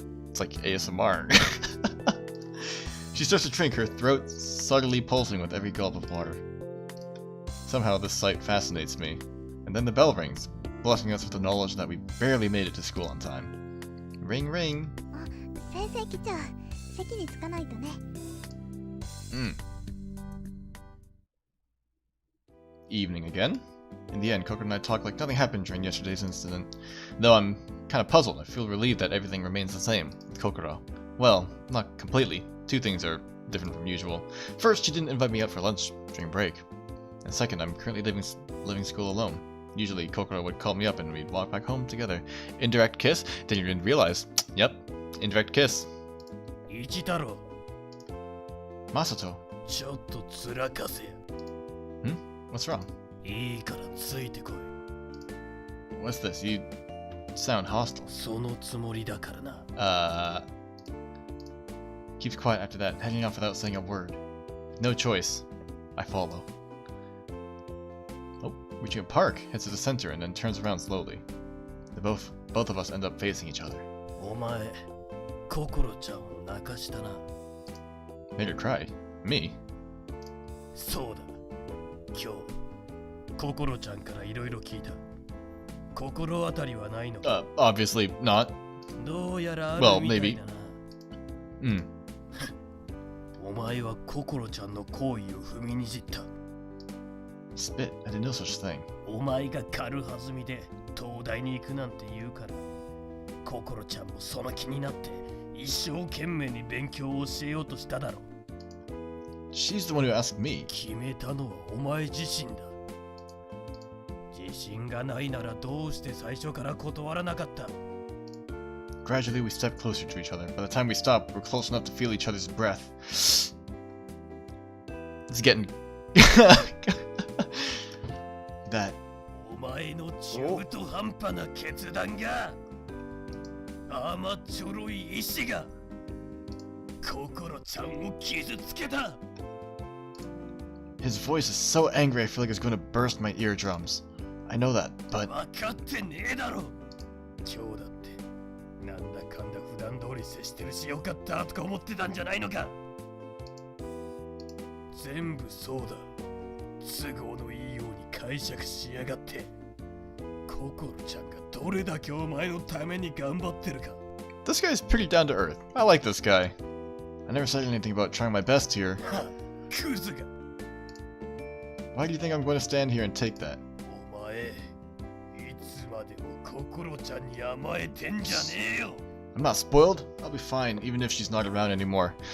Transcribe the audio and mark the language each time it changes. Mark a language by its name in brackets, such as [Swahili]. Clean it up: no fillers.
[English] It's like ASMR. She starts to drink, her throat subtly pulsing with every gulp of water. Somehow this sight fascinates me. And then the bell rings, blessing us with the knowledge that we barely made it to school on time. Ring ring. [Japanese] あ、先生来ちゃう。席に着かないとね。 [English] Evening again. In the end, Kokoro and I talk like nothing happened during yesterday's incident. Though I'm kind of puzzled, I feel relieved that everything remains the same with Kokoro. Well, not completely. Two things are different from usual. First, she didn't invite me out for lunch during break. And second, I'm currently living school alone. Usually, Kokoro would call me up and we'd walk back home together. Indirect kiss? Didn't even realize. Yep, indirect kiss. Ichitaro. Masato. [Japanese] Chotto tsurakase. [English] What's wrong? [Japanese] いいからついてこい。 [English] What's this? You sound hostile. [Japanese] そのつもりだからな。 [English] Keeps quiet after that, heading off without saying a word. No choice. I follow. Oh, reaching a park, heads to the center and then turns around slowly. Both of us end up facing each other. [Japanese] お前、心ちゃんを泣かしたな。 [English] Made her cry? Me? [Japanese] そうだ。今日、心ちゃんからいろいろ聞いた。心当たりはないのか。 [English] Obviously not. [Japanese] どうやらある [English] Well, [Japanese] みたい [English] maybe. [Japanese] だな。 Hmm. お前は心ちゃんの行為を踏みにじった。 [English] Spit. I didn't know such a thing. [Japanese] お前が軽はずみで東大に行くなんて言うから、心ちゃんもその気になって一生懸命に勉強を教えようとしただろう。 [English] She's the one who asked me. [Japanese] 決めたのはお前自身だ。自信がないならどうして最初から断らなかった？ [English] Gradually, we step closer to each other. By the time we stop, we're close enough to feel each other's breath. It's getting... that... [Japanese] お前の中途半端な決断が、甘っちょろい意志が、心ちゃんを傷つけた。 [English] His voice is so angry I feel like it's going to burst my eardrums. I know that, but... [Japanese] 分かってねえだろ。今日だって、なんだかんだ普段通り接してるしよかったとか思ってたんじゃないのか。全部そうだ。都合のいいように解釈しやがって。心ちゃんがどれだけお前のために頑張ってるか。 [English] This guy's pretty down to earth. I like this guy. I never said anything about trying my best here. [Japanese] は、クズが。 [English] Why do you think I'm going to stand here and take that? [Japanese] お前、いつまでも心ちゃんに甘えてんじゃねえよ。 [English] I'm not spoiled. I'll be fine, even if she's not around anymore.